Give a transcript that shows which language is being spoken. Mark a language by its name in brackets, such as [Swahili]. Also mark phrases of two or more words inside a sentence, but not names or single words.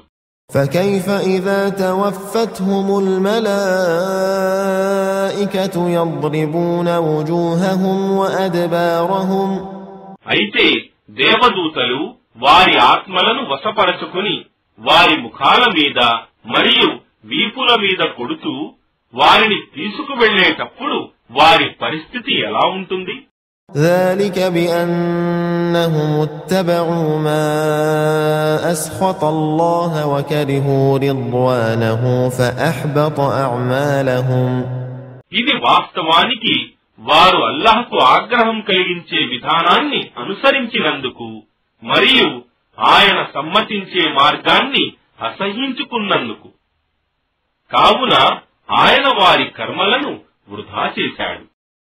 [Arabic] فكيف إذا توفتهم الملائكة يضربون وجوههم وأدبارهم. [Telugu] అయితే దేవదూతలు వారి ఆత్మలను వశపరచుకుని వారి ముఖాల మీద మరియు వీపుల మీద కొడుతూ వారిని తీసుకువెళ్లేటప్పుడు వారి పరిస్థితి ఎలా ఉంటుంది? [Arabic] ذلك بأنهم اتبعوا ما أسخط الله وكرهوا رضوانه فأحبط أعمالهم. [Telugu] ఇది వాస్తవానికి వారు అల్లాహ్కు ఆగ్రహం కలిగించే విధానాన్ని అనుసరించినందుకు మరియు ఆయన సమ్మతించే మార్గాన్ని అసహ్యించుకున్నందుకు, కావున ఆయన వారి కర్మలను వృధా చేశాడు.